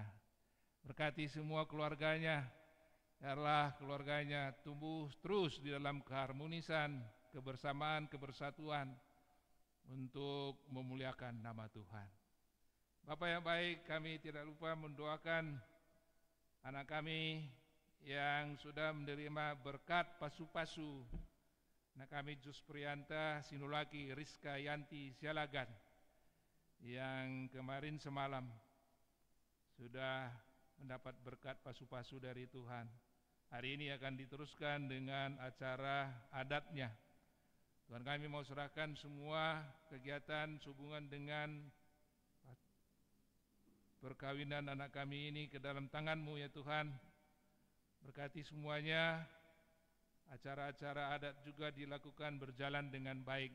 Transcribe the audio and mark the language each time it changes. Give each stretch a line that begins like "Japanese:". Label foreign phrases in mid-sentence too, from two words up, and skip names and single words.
Indonesian: Berkati semua keluarganya, biarlah keluarganya tumbuh terus di dalam keharmonisan, kebersamaan, kebersatuan untuk memuliakan nama Tuhan. Bapak yang baik, kami tidak lupa mendoakan anak kami yang sudah menerima berkat pasu-pasu. Anak kami Jus Prianta Sinulaki Rizka Yanti Sialagan yang kemarin semalam sudah mendapat berkat pasu-pasu dari Tuhan. Hari ini akan diteruskan dengan acara adatnya. Tuhan, kami mau serahkan semua kegiatan sehubungan dengan perkawinan anak kami ini ke dalam tangan-Mu ya Tuhan. Berkati semuanya, acara-acara adat juga dilakukan berjalan dengan baik.